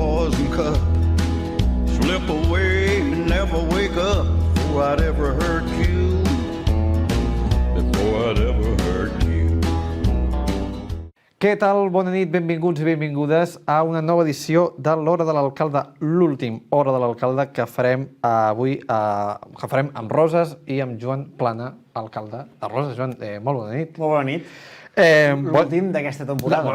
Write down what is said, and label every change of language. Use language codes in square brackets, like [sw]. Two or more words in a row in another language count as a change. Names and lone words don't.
[en] doesn't cut. Slip away and never wake up before I'd ever hurt you. Before I'd ever hurt you. [ca] Què tal? Bona nit, benvinguts i benvingudes a una nova edició de l'Hora de l'Alcalde, l'últim Hora de l'Alcalde que farem avui que farem amb Roses i amb Joan Plana, alcalde de Roses. Joan, molt bona nit. Molt bona nit. L'últim d'aquesta temporada.